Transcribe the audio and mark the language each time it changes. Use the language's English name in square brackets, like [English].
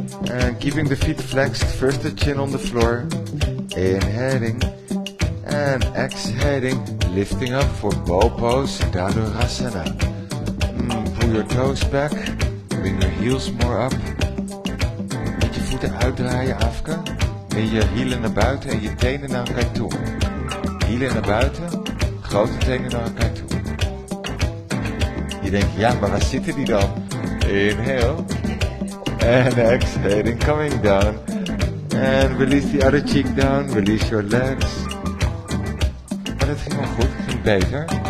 [English] And keeping the feet flexed, first the chin on the floor. Inhaling and exhaling, lifting up for bow pose, Dhanurasana. Pull your toes back, bring your heels more up. [Dutch] Met je voeten uitdraaien, Afka. En je hielen naar buiten en je tenen naar elkaar toe. Hielen naar buiten, grote tenen naar elkaar toe. Je denkt, ja, maar waar zitten die dan? [English] Inhale. And exhaling, coming down. And release the other cheek down, release your legs. [Dutch] Maar dat ging wel goed, het ging beter.